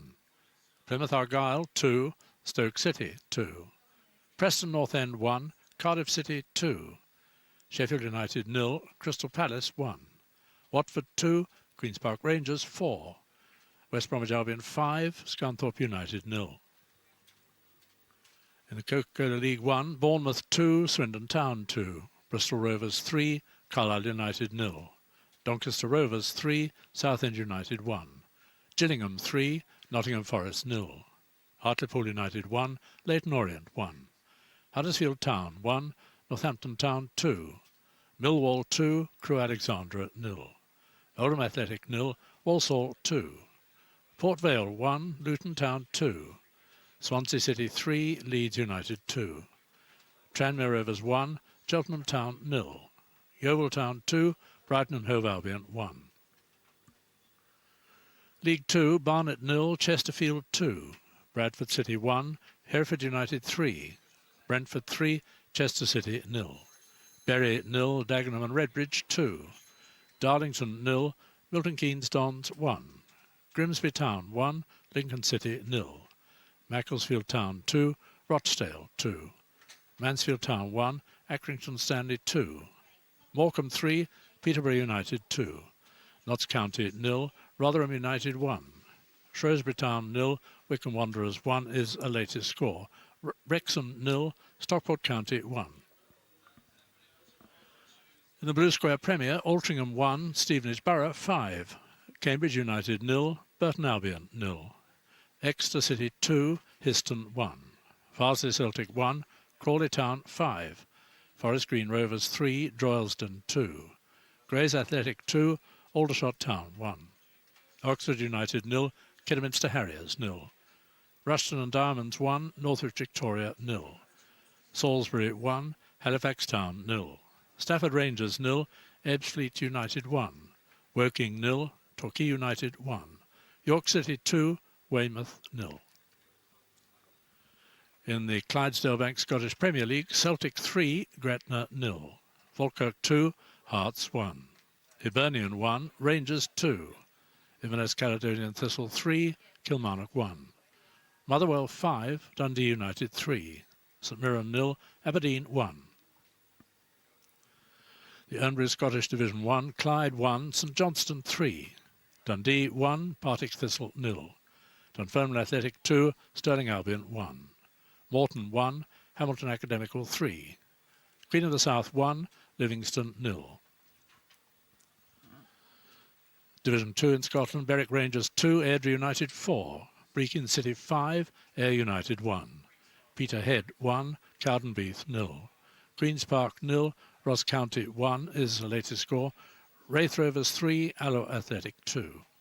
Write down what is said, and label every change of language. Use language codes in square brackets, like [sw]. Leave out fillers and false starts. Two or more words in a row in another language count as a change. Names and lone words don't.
[en] Plymouth Argyle 2, Stoke City 2, Preston North End 1, Cardiff City 2, Sheffield United 0, Crystal Palace 1, Watford 2, Queen's Park Rangers 4, West Bromwich Albion 5, Scunthorpe United 0. In the Coca-Cola League 1, Bournemouth 2, Swindon Town 2, Bristol Rovers 3, Carlisle United 0, Doncaster Rovers 3, Southend United 1, Gillingham 3, Nottingham Forest 0, Hartlepool United 1, Leyton Orient 1, Huddersfield Town 1, Northampton Town 2, Millwall 2, Crewe Alexandra 0, Oldham Athletic 0, Walsall 2, Port Vale 1, Luton Town 2, Swansea City 3, Leeds United 2, Tranmere Rovers 1, Cheltenham Town 0, Yeovil Town 2, Brighton and Hove Albion 1. League 2, Barnet 0, Chesterfield 2, Bradford City 1, Hereford United 3, Brentford 3, Chester City 0, Bury 0, Dagenham and Redbridge 2, Darlington 0, Milton Keynes Dons 1, Grimsby Town 1, Lincoln City 0, Macclesfield Town 2, Rochdale 2, Mansfield Town 1, Accrington Stanley 2, Morecambe 3, Peterborough United 2, Notts County 0, Rotherham United 1, Shrewsbury Town 0, Wycombe Wanderers 1 is a latest score, Wrexham 0, Stockport County 1. In the Blue Square Premier, Altrincham 1, Stevenage Borough 5, Cambridge United 0, Burton Albion 0, Exeter City 2, Histon 1, Farsley Celtic 1, Crawley Town 5, Forest Green Rovers 3, Droylsden 2, Grays Athletic 2, Aldershot Town 1, Oxford United 0, Kidderminster Harriers 0, Rushton and Diamonds 1, Northwich Victoria 0, Salisbury 1, Halifax Town 0, Stafford Rangers 0, Ebbsfleet United 1, Woking 0, Torquay United 1, York City 2, Weymouth 0. In the Clydesdale Bank Scottish Premier League, Celtic 3, Gretna 0, Falkirk 2, Hearts 1, Hibernian 1, Rangers 2, Inverness Caledonian Thistle 3, Kilmarnock 1, Motherwell 5, Dundee United 3, St Mirren 0, Aberdeen 1. The Ernbury Scottish Division 1, Clyde 1, St Johnstone 3, Dundee 1, Partick Thistle 0, Dunfermline Athletic 2, Stirling Albion 1, Morton 1, Hamilton Academical 3, Queen of the South 1, Livingston 0. Division 2 in Scotland, Berwick Rangers 2, Airdrie United 4, Brechin City 5, Ayr United 1, Peterhead 1, Cowdenbeath 0, Queen's Park 0, Ross County 1 is the latest score, Wraith Rovers 3, Alloa Athletic 2.